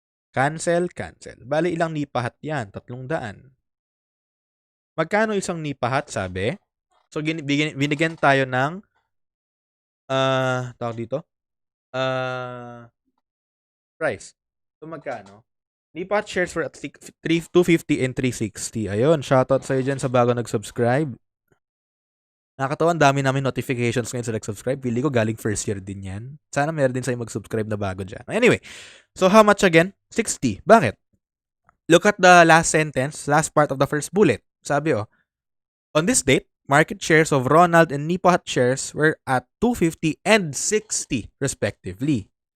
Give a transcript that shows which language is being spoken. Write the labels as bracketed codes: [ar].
[tl] Cancel. Bali ilang nipahat yan? 300. Magkano isang nipahat, sabi? So binigyan tayo ng tawag dito? Price. So magkano? Nipahat shares for at 250 and 360. Ayun, shoutout sa'yo dyan sa bago nag-subscribe. Nakakatawa, ang dami namin notifications ngayon sa nag-subscribe. Pili ko galing first year din yan. Sana meron din sa'yo mag-subscribe na bago dyan. [en] Anyway, so how much again? 60. Bakit? Look at the last sentence, last part of the first bullet. Sabi on this date, market shares of Ronald and Nipahat shares were at 250 and 60 respectively.